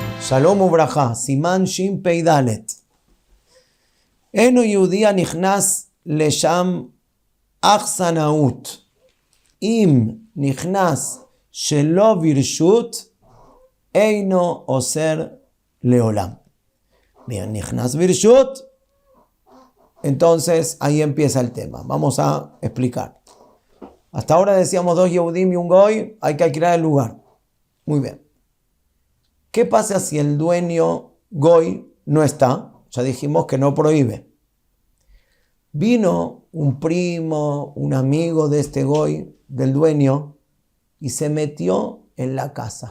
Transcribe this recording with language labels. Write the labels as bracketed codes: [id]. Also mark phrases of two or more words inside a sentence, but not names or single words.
[he] שלום וברכה, סימן שין פה דלת. אינו יהודי נכנס לשם אכסניא. אם נכנס שלא ברשות, אינו אוסר לעולם. Bien, נכנס ברשות. [es] Entonces ahí empieza el tema. Vamos a explicar. Hasta ahora decíamos 2 Yehudim y un Goy, hay que alquilar el lugar. Muy bien. ¿Qué pasa si el dueño Goy no está? Ya dijimos que no prohíbe. Vino un primo, un amigo de este Goy, del dueño, y se metió en la casa.